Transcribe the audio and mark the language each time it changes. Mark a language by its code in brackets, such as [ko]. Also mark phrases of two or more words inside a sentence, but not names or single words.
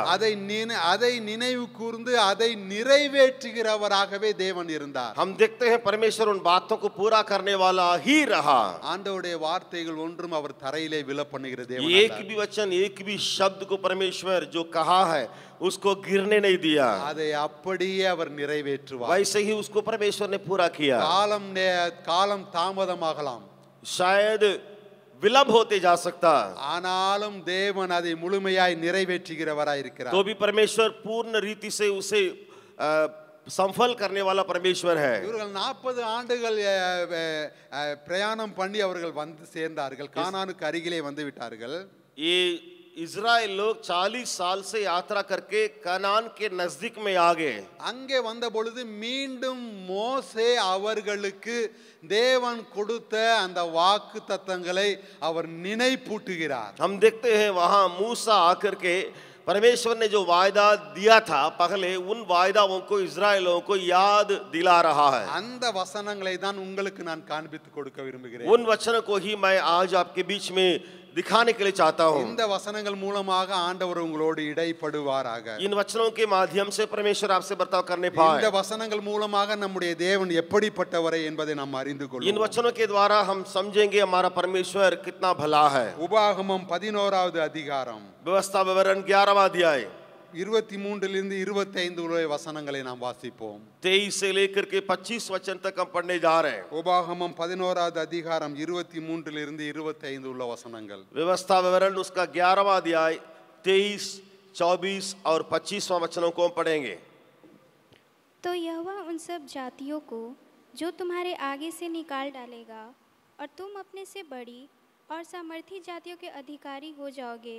[ta] அதை நினைவு கூர்ந்து அதை நிறைவேற்றுகிறவராகவே தேவன் இருந்தார். [hi] हम देखते हैं परमेश्वर उन बातों को पूरा करने वाला ही रहा। [ta] ஆண்டவருடைய வார்த்தைகள் ஒன்றும் அவர் தரையிலே விழ பண்ணுகிற தேவன் [hi] एक भी वचन, एक भी शब्द को परमेश्वर जो कहा है उसको गिरने नहीं दिया, [ta] அதை அப்படியே அவர் நிறைவேற்றுவார். [hi] वैसे ही उसको परमेश्वर ने पूरा किया। [ta] காலம் தாமதமாகலாம், [hi] शायद विलंब होते जा सकता, [ta] ஆனாலும் தேவன் அதை முழுமையாய் நிறைவேற்றுகிறவராய் இருக்கிறார். [hi] तो भी परमेश्वर पूर्ण रीति से उसे संफल करने वाला परमेश्वर है। [ta] இவர்கள் 40 ஆண்டுகள் பிரயாணம் பண்ணி அவர்கள் வந்து சேர்ந்தார்கள், கானானுக்கு அருகிலே வந்து விட்டார்கள். [hi] ये इजराइल लोग 40 साल से यात्रा करके कनान के नजदीक में आ गए। [ta] அங்கே வந்த பொழுது மீண்டும் மோசே அவர்களுக்கு தேவன் கொடுத்த அந்த வாக்கு தத்தங்களை அவர் நினைப்பூட்டுகிறார். [hi] हम देखते हैं वहां मूसा आकर के परमेश्वर ने जो वायदा दिया था पहले, उन वायदाओं को इजराइलों को याद दिला रहा है। [ta] அந்த வசனங்களை தான் உங்களுக்கு நான் காண்பித்து கொடுக்க விரும்புகிறேன். [hi] उन वचनों को ही मैं आज आपके बीच में दिखाने के लिए चाहता हूं। [ta] இந்த வசனங்கள் மூலமாக ஆண்டவர் உங்களோடு இடைப்படுவாராக. [hi] इन वचनों के माध्यम से परमेश्वर आपसे बर्ताव करने पाए। [ta] இந்த வசனங்கள் மூலமாக நம்முடைய தேவன் எப்படிப்பட்டவரே என்பதை நாம் அறிந்து கொள்வோம். [hi] इन वचनों के द्वारा हम समझेंगे हमारा परमेश्वर कितना भला है। [ta] உபாகமம் 11வது அதிகாரம், [hi] व्यवस्था विवरण 11वां अध्याय [ta] 23 25 உள்ள வசனங்களை நாம் வாசிப்போம். [hi] 23 से लेकर के 25 वचन तक हम पढ़ने जा रहे हैं। [ta] உபாகமம் 11வது அதிகாரம் 23 25 உள்ள वचनங்கள். [hi] व्यवस्था विवरण उसका 11वां अध्याय 23, 24 और 25वां वचनों को हम पढ़ेंगे। तो यहोवा उन सब जातियों को जो तुम्हारे आगे से निकाल डालेगा, और तुम अपने से बड़ी और सामर्थी जातियों के अधिकारी हो जाओगे।